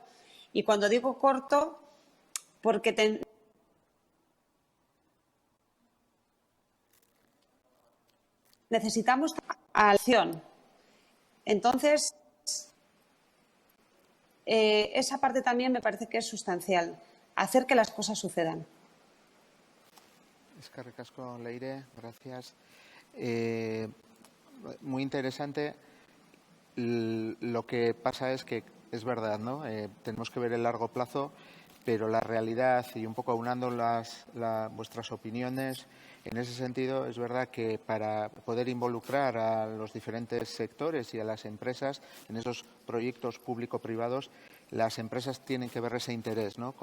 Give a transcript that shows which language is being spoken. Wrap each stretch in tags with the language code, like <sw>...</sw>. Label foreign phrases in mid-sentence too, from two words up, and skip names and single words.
<es>Y cuando digo corto, porque necesitamos acción. Entonces, esa parte también me parece que es sustancial. Hacer que las cosas sucedan.</es> <eu>Eskerrik asko, Leire.</eu> <es>Gracias. Muy interesante. Lo que pasa es que es verdad, ¿no? Tenemos que ver el largo plazo, pero la realidad, y un poco aunando vuestras opiniones, en ese sentido es verdad que para poder involucrar a los diferentes sectores y a las empresas en esos proyectos público-privados, las empresas tienen que ver ese interés, ¿no?</es>